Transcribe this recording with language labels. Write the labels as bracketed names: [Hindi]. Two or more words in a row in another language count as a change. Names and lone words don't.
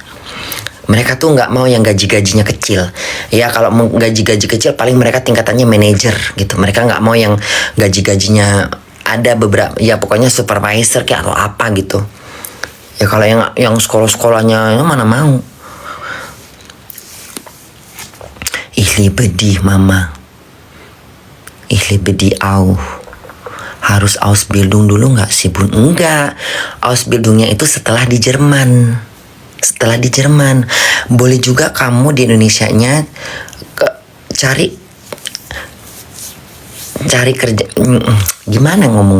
[Indonesian] Mereka tuh nggak mau yang gajinya kecil. Ya kalau mau gaji kecil paling mereka tingkatannya manajer gitu. Mereka nggak mau yang gajinya ada beberapa, ya pokoknya supervisor kayak atau apa gitu. Ya kalau yang sekolahnya mana mau. [German] Ich liebe dich, Mama. Ich liebe dich auch. [Indonesian] Harus Ausbildung dulu nggak sih, Bun? Enggak. Ausbildungnya itu setelah di Jerman. Boleh juga kamu di Indonesianya cari kerja. Gimana ngomongnya?